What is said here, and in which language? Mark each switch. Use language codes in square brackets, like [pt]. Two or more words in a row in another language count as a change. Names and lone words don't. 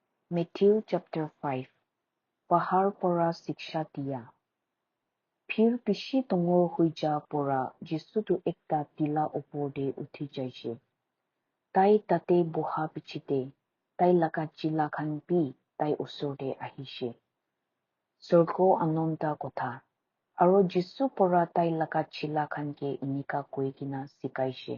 [nag] Matthew chapter 5 Pahar pora siksha diya. Phir pishi tongor huija pora Jesu tu ekta tila opor de uthi jaise. Tai tate boha pichite, tai laka chila khan pi tai osor de ahishe. Sorgo anonta kotha. Aro Jesu pora tai laka chila khan ke inika koi kina sikaishe.